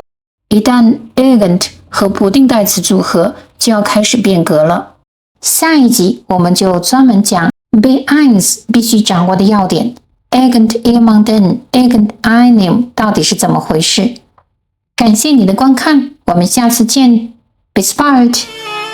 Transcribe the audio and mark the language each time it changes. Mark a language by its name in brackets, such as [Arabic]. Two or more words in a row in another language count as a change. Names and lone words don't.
[Chinese] 一旦 irgend 和不定代詞組合，就要開始變格了。下一集我們就專門講 B1 必須掌握的要點 irgendjemanden、irgendeinem 到底是怎麼回事。感謝你的觀看，我們下次見。 [German] Bis bald!